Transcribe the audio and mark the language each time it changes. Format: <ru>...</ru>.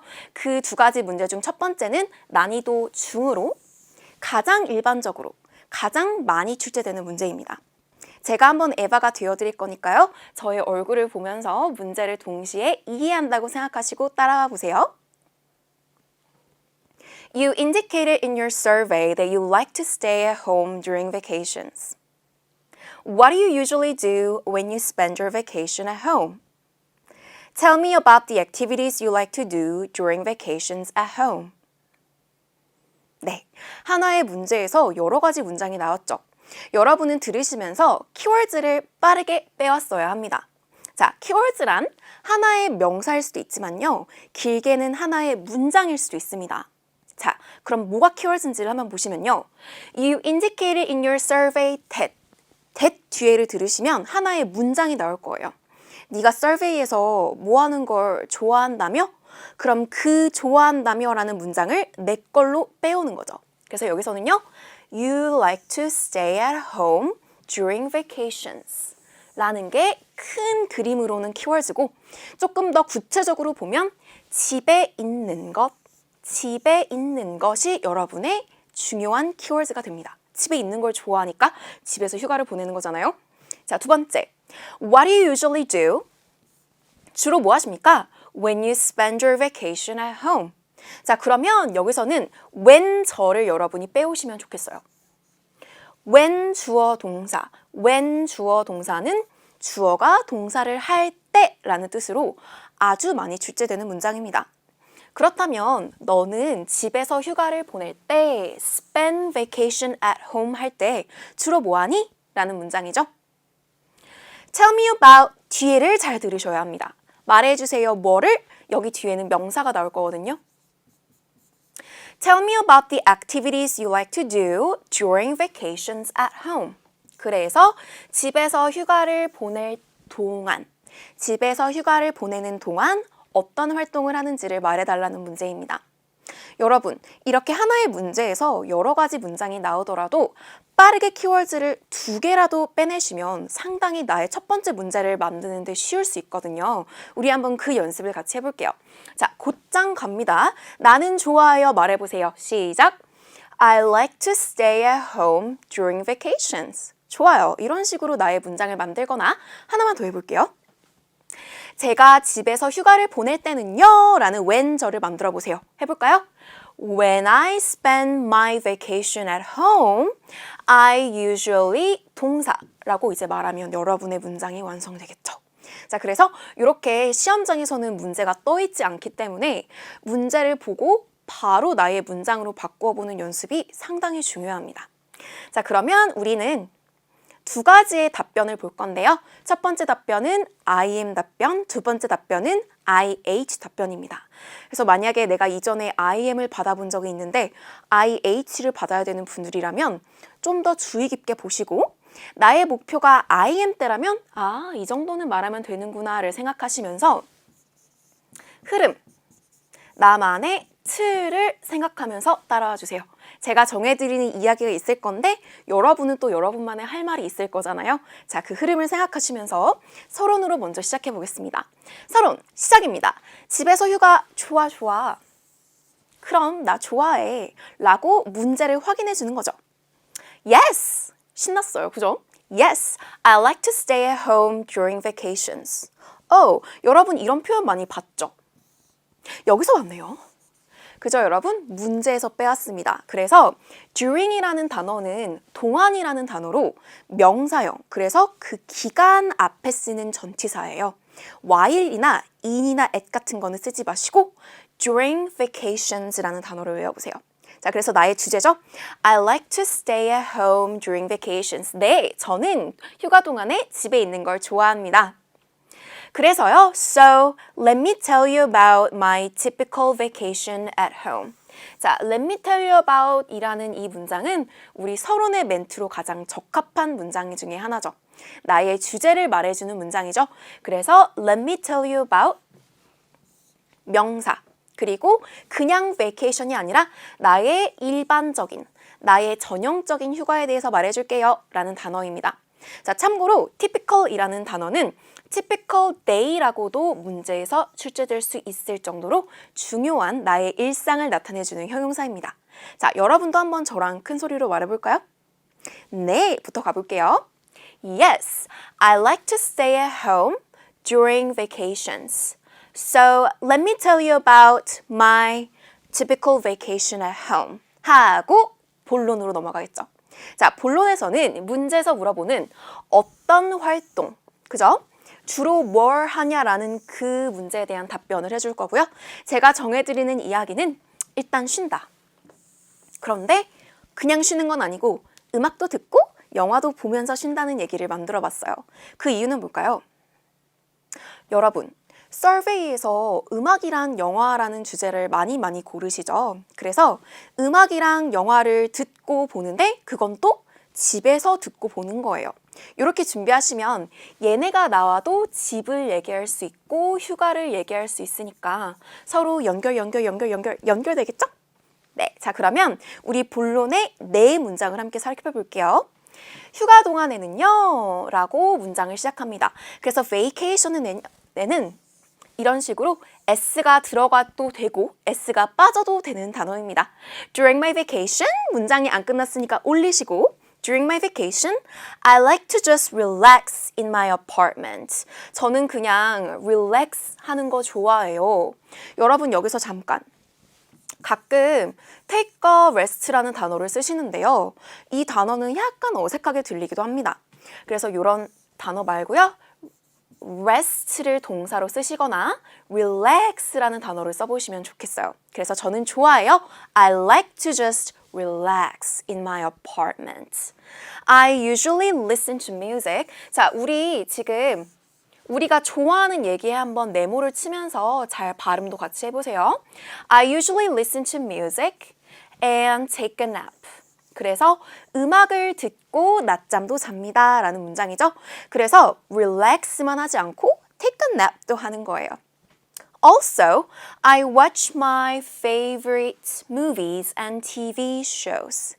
<ko>그 두 가지 문제 중 첫 번째는 난이도 중으로 가장 일반적으로 가장 많이 출제되는 문제입니다. 제가 한번 에바가 되어드릴 거니까요. 저의 얼굴을 보면서 문제를 동시에 이해한다고 생각하시고 따라와 보세요.</ko> <en>You indicated in your survey that you like to stay at home during vacations. What do you usually do when you spend your vacation at home? Tell me about the activities you like to do during vacations at home.</en> <ko>네, 하나의 문제에서 여러 가지 문장이 나왔죠. 여러분은 들으시면서 키워드를 빠르게 빼왔어야 합니다. 자, 키워드란 하나의 명사일 수도 있지만요. 길게는 하나의 문장일 수도 있습니다. 자, 그럼 뭐가 키워드인지를 한번 보시면요.</ko> <en>You indicated in your survey that</en> <ko>뒤에를 들으시면 하나의 문장이 나올 거예요. 네가 서베이에서 뭐 하는 걸 좋아한다며? 그럼 그 좋아한다며 라는 문장을 내 걸로 빼오는 거죠. 그래서 여기서는요.</ko> <en>You like to stay at home during vacations</en> <ko>라는 게 큰 그림으로는 키워드고 조금 더 구체적으로 보면 집에 있는 것이 여러분의 중요한 키워드가 됩니다. 집에 있는 걸 좋아하니까 집에서 휴가를 보내는 거잖아요. 자, 두 번째.</ko> <en>What do you usually do?</en> <ko>주로 뭐 하십니까?</ko> <en>When you spend your vacation at home.</en> <ko>자, 그러면 여기서는 when 저를 여러분이 빼오시면 좋겠어요. when 주어 동사. when 주어 동사는 주어가 동사를 할 때라는 뜻으로 아주 많이 출제되는 문장입니다. 그렇다면 너는 집에서 휴가를 보낼 때</ko> <en>spend vacation at home</en> <ko>할 때 주로 뭐 하니? 라는 문장이죠.</ko> <en>Tell me about</en> <ko>뒤에를 잘 들으셔야 합니다. 말해주세요. 뭐를? 여기 뒤에는 명사가 나올 거거든요.</ko> <en>Tell me about the activities you like to do during vacations at home.</en> <ko>그래서 집에서 휴가를 보낼 동안, 집에서 휴가를 보내는 동안 어떤 활동을 하는지를 말해달라는 문제입니다. 여러분, 이렇게 하나의 문제에서 여러 가지 문장이 나오더라도 빠르게 키워드를 두 개라도 빼내시면 상당히 나의 첫 번째 문제를 만드는 데 쉬울 수 있거든요. 우리 한번 그 연습을 같이 해볼게요. 자, 곧장 갑니다. 나는 좋아하여 말해보세요. 시작!</ko> <en>I like to stay at home during vacations.</en> <ko>좋아요. 이런 식으로 나의 문장을 만들거나 하나만 더 해볼게요. 제가 집에서 휴가를 보낼 때는요 라는 when절을 만들어 보세요. 해볼까요?</ko> <en>When I spend my vacation at home, I usually</en> <ko>동사라고 이제 말하면 여러분의 문장이 완성되겠죠. 자, 그래서 이렇게 시험장에서는 문제가 떠 있지 않기 때문에 문제를 보고 바로 나의 문장으로 바꾸어 보는 연습이 상당히 중요합니다. 자, 그러면 우리는 두 가지의 답변을 볼 건데요. 첫 번째 답변은 I am 답변, 두 번째 답변은 IH 답변입니다. 그래서 만약에 내가 이전에 I am을 받아본 적이 있는데 IH를 받아야 되는 분들이라면 좀 더 주의 깊게 보시고 나의 목표가 I am 때라면 이 정도는 말하면 되는구나를 생각하시면서 흐름, 나만의 틀을 생각하면서 따라와 주세요. 제가 정해드리는 이야기가 있을 건데 여러분은 또 여러분만의 할 말이 있을 거잖아요. 자, 그 흐름을 생각하시면서 서론으로 먼저 시작해 보겠습니다. 서론 시작입니다. 집에서 휴가 좋아. 그럼 나 좋아해 라고 문제를 확인해 주는 거죠.</ko> <en>Yes!</en> <ko>신났어요. 그죠?</ko> <en>Yes, I like to stay at home during vacations.</en> <ko>여러분 이런 표현 많이 봤죠? 여기서 왔네요. 그죠, 여러분? 문제에서 빼왔습니다. 그래서 during이라는 단어는 동안이라는 단어로 명사형, 그래서 그 기간 앞에 쓰는 전치사예요. while이나 in이나 at 같은 거는 쓰지 마시고 during vacations라는 단어를 외워보세요. 자, 그래서 나의 주제죠.</ko> <en>I like to stay at home during vacations.</en> <ko>네, 저는 휴가 동안에 집에 있는 걸 좋아합니다. 그래서요,</ko> <en>so let me tell you about my typical vacation at home.</en> <ko>자,</ko> <en>let me tell you about</en> <ko>이라는 이 문장은 우리 서론의 멘트로 가장 적합한 문장 중에 하나죠. 나의 주제를 말해주는 문장이죠. 그래서</ko> <en>let me tell you about</en> <ko>명사, 그리고 그냥 vacation이 아니라 나의 일반적인, 나의 전형적인 휴가에 대해서 말해줄게요 라는 단어입니다. 자, 참고로 typical이라는 단어는 typical day라고도 문제에서 출제될 수 있을 정도로 중요한 나의 일상을 나타내주는 형용사입니다. 자, 여러분도 한번 저랑 큰 소리로 말해볼까요? 네, 부터 가볼게요.</ko> <en>Yes, I like to stay at home during vacations. So, let me tell you about my typical vacation at home.</en> <ko>하고 본론으로 넘어가겠죠. 자, 본론에서는 문제에서 물어보는 어떤 활동, 그죠? 주로 뭘 하냐라는 그 문제에 대한 답변을 해줄 거고요. 제가 정해드리는 이야기는 일단 쉰다. 그런데 그냥 쉬는 건 아니고 음악도 듣고 영화도 보면서 쉰다는 얘기를 만들어 봤어요. 그 이유는 뭘까요? 여러분, 서베이에서 음악이랑 영화라는 주제를 많이 고르시죠. 그래서 음악이랑 영화를 듣고 보는데 그건 또 집에서 듣고 보는 거예요. 이렇게 준비하시면 얘네가 나와도 집을 얘기할 수 있고 휴가를 얘기할 수 있으니까 서로 연결되겠죠? 네, 자 그러면 우리 본론의 네 문장을 함께 살펴볼게요. 휴가 동안에는요 라고 문장을 시작합니다. 그래서 vacation에는 이런 식으로 s가 들어가도 되고 s가 빠져도 되는 단어입니다.</ko> <en>During my vacation</en> <ko>문장이 안 끝났으니까 올리시고</ko> <en>During my vacation, I like to just relax in my apartment.</en> <ko>저는 그냥 relax 하는 거 좋아해요. 여러분 여기서 잠깐. 가끔</ko> <en>take a rest</en> <ko>라는 단어를 쓰시는데요. 이 단어는 약간 어색하게 들리기도 합니다. 그래서 이런 단어 말고요. rest를 동사로 쓰시거나 relax라는 단어를 써보시면 좋겠어요. 그래서 저는 좋아해요.</ko> <en>I like to just relax in my apartment. I usually listen to music.</en> <ko>자, 우리 지금 우리가 좋아하는 얘기에 한번 네모를 치면서 잘 발음도 같이 해보세요.</ko> <en>I usually listen to music and take a nap.</en> <ko>그래서 음악을 듣고 낮잠도 잡니다 라는 문장이죠. 그래서 relax만 하지 않고</ko> <en>take a nap</en> <ko>도 하는 거예요.</ko> <en>Also, I watch my favorite movies and TV shows.</en>